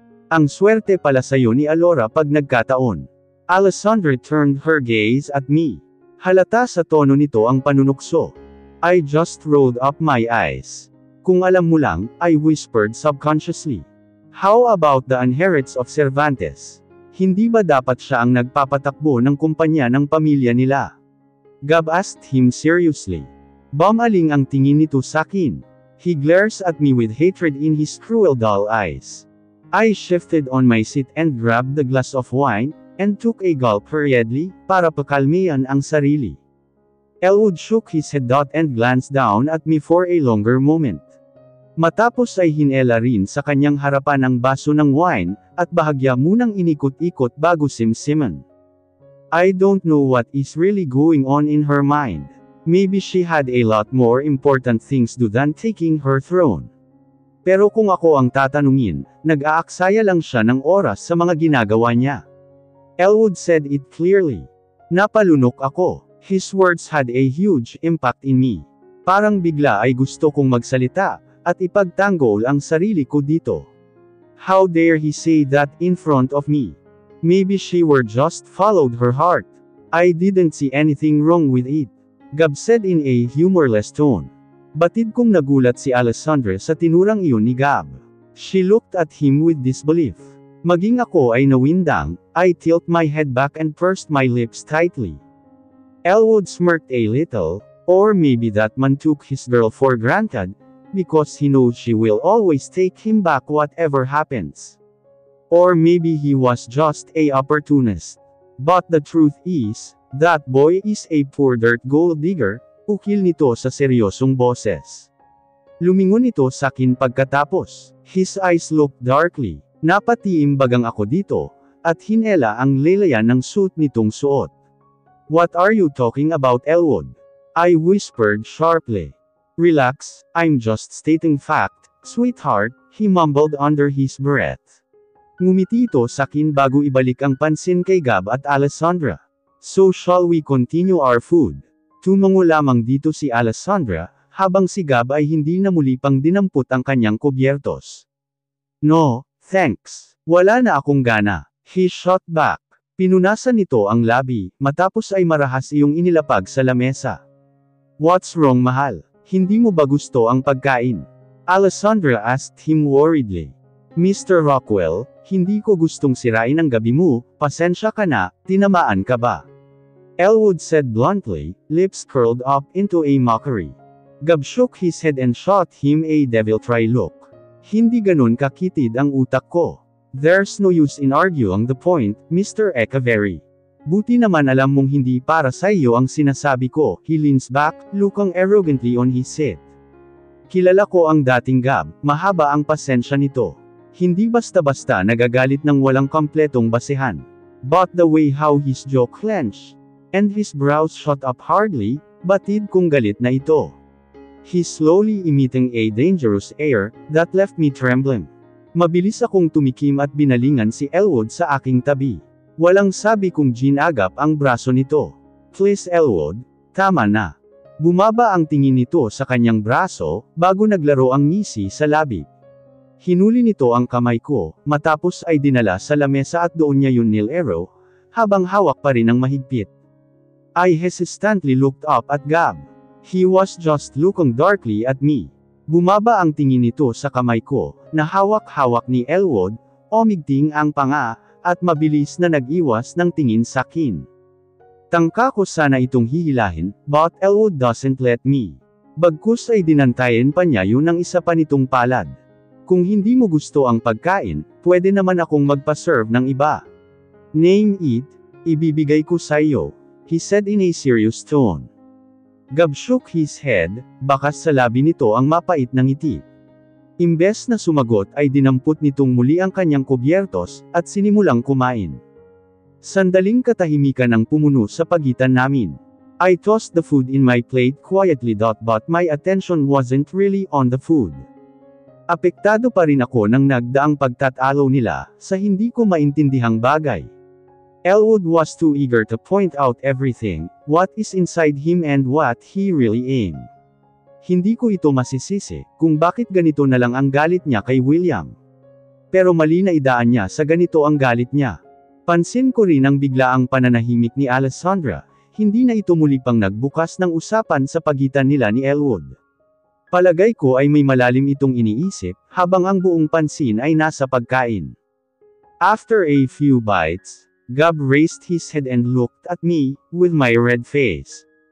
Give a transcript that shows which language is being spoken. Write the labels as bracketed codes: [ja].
[tl] Ang swerte pala sayo ni Alora pag nagkataon. [en] Alessandra turned her gaze at me. [tl] Halata sa tono nito ang panunukso. [en] I just rolled up my eyes. [tl] Kung alam mo lang, [en] I whispered subconsciously. How about the inherits of Cervantes? [tl] Hindi ba dapat siya ang nagpapatakbo ng kumpanya ng pamilya nila? [en] Gab asked him seriously. [tl] Bumaling ang tingin nito sakin. [en] He glares at me with hatred in his cruel dull eyes. I shifted on my seat and grabbed the glass of wine, and took a gulp hurriedly, [tl] para pakalmihan ang sarili. [en] Elwood shook his head and glanced down at me for a longer moment. [tl] Matapos ay hinela rin sa kanyang harapan ang baso ng wine, at bahagya munang inikot-ikot bago simsiman. [en] I don't know what is really going on in her mind. Maybe she had a lot more important things to do than taking her throne. [tl] Pero kung ako ang tatanungin, nag-aaksaya lang siya ng oras sa mga ginagawa niya. [en] Elwood said it clearly. [tl] Napalunok ako. [en] His words had a huge impact in me. [tl] Parang bigla ay gusto kong magsalita, at ipagtanggol ang sarili ko dito. [en] How dare he say that in front of me? Maybe she were just followed her heart. I didn't see anything wrong with it. Gab said in a humorless tone. [tl] Batid kong nagulat si Alessandra sa tinurang iyon ni Gab. [en] She looked at him with disbelief. [tl] Maging ako ay nawindang, [en] I tilt my head back and pursed my lips tightly. Elwood smirked a little, or maybe that man took his girl for granted, because he knows she will always take him back whatever happens. Or maybe he was just a opportunist. But the truth is, that boy is a poor dirt gold digger, [tl] ukil nito sa seryosong boses. Lumingon ito sakin pagkatapos. [en] His eyes looked darkly. [tl] Napatiimbagang ako dito, at hinela ang lelayan ng suit nitong suot. [en] What are you talking about, Elwood? I whispered sharply. Relax, I'm just stating fact, sweetheart, he mumbled under his breath. [tl] Ngumiti ito sakin bago ibalik ang pansin kay Gab at Alessandra. [en] So shall we continue our food? [tl] Tumango lamang dito si Alessandra, habang si Gab ay hindi na muli pang dinampot ang kanyang kubyertos. [en] No, thanks. [tl] Wala na akong gana. [en] He shot back. [tl] Pinunasan nito ang labi, matapos ay marahas iyong inilapag sa lamesa. [en] What's wrong, [tl] mahal? Hindi mo ba gusto ang pagkain? [en] Alessandra asked him worriedly. Mr. [tl] Rockwell, hindi ko gustong sirain ang gabi mo, pasensya ka na, tinamaan ka ba? [en] Elwood said bluntly, lips curled up into a mockery. Gab shook his head and shot him a devil-try look. [tl] Hindi ganun kakitid ang utak ko. [en] There's no use in arguing the point, Mr. Echeverry. [tl] Buti naman alam mong hindi para sa iyo ang sinasabi ko. [en] He leans back, looking arrogantly on his seat. [tl] Kilala ko ang dating Gab, mahaba ang pasensya nito. Hindi basta-basta nagagalit ng walang kompletong basehan. [en] But the way how his jaw clenched, and his brows shot up hardly, [tl] batid kong galit na ito. [en] He's slowly emitting a dangerous air, that left me trembling. [tl] Mabilis akong tumikim at binalingan si Elwood sa aking tabi. Walang sabi kong ginagap ang braso nito. Please Elwood, tama na. Bumaba ang tingin nito sa kanyang braso, bago naglaro ang ngisi sa labi. Hinuli nito ang kamay ko, matapos ay dinala sa lamesa at doon niya yun nilero, habang hawak pa rin ang mahigpit. [en] I hesitantly looked up at Gab. He was just looking darkly at me. [tl] Bumaba ang tingin nito sa kamay ko, na hawak-hawak ni Elwood, umigting ang panga, at mabilis na nag-iwas ng tingin sa akin. Tangka ko sana itong hihilahin, [en] but Elwood doesn't let me. [tl] Bagkus ay dinantayin pa niya yun ng isa pa nitong palad. Kung hindi mo gusto ang pagkain, pwede naman akong magpa-serve ng iba. [en] Name it, [tl] ibibigay ko sa iyo, [en] he said in a serious tone. Gab shook his head, [tl] bakas sa labi nito ang mapait na ngiti. Imbes na sumagot ay dinampot nitong muli ang kanyang kubyertos, at sinimulang kumain. Sandaling katahimikan ang pumuno sa pagitan namin. [en] I tossed the food in my plate quietly, but my attention wasn't really on the food. [tl] Apektado pa rin ako ng nagdaang pagtatalo nila, sa hindi ko maintindihang bagay. [en] Elwood was too eager to point out everything, what is inside him and what he really aimed. [tl] Hindi ko ito masisisi, kung bakit ganito na lang ang galit niya kay William. Pero mali na idaan niya sa ganito ang galit niya. Pansin ko rin ang biglaang pananahimik ni Alessandra, hindi na ito muli pang nagbukas ng usapan sa pagitan nila ni Elwood. Palagay ko ay may malalim itong iniisip, habang ang buong pansin ay nasa pagkain. [en] After a few bites, Gab raised his head and looked at me, with my red face.